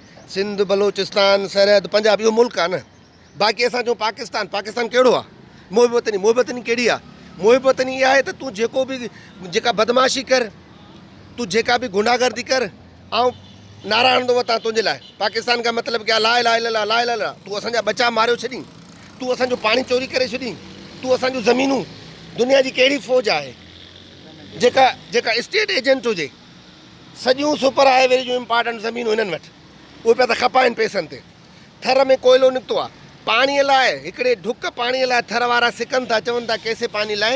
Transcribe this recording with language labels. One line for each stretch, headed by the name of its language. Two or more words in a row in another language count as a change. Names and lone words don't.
Sindhi: सिंध, बलोचिस्तान, सरहद, पंजाब, इहो मुल्क आहे न। बाक़ी असां चऊं पाकिस्तान, पाकिस्तान कहिड़ो आहे? मोहबतनी, मोहबतनी कहिड़ी आहे? मोहबतनी इहा आहे त तूं जेको बि जेका बदमाशी कर, तूं जेका बि गुंडागर्दी कर, ऐं नारा हणंदो वतां तुंहिंजे लाइ।
Urdu: پاکستان کا مطلب کیا?
Arabic: لا إله إلا الله، لا إله إلا الله.
Sindhi: तूं असांजा बचा मारियो छॾी, तूं असांजो पाणी चोरी करे छॾी, तूं असांजूं ज़मीनूं। दुनिया जी कहिड़ी फ़ौज आहे जेका
English: state agent
Sindhi: हुजे? सॼियूं
English: super highway
Sindhi: जूं इम्पॉर्टेंट ज़मीनूं हिननि वटि, उहे पिया त खपाइनि पैसनि ते। थर में कोयलो निकितो आहे पाणीअ लाइ, हिकिड़े ढुक पाणीअ लाइ थर वारा सिकनि था, चवनि था कैसे पाणी लाइ।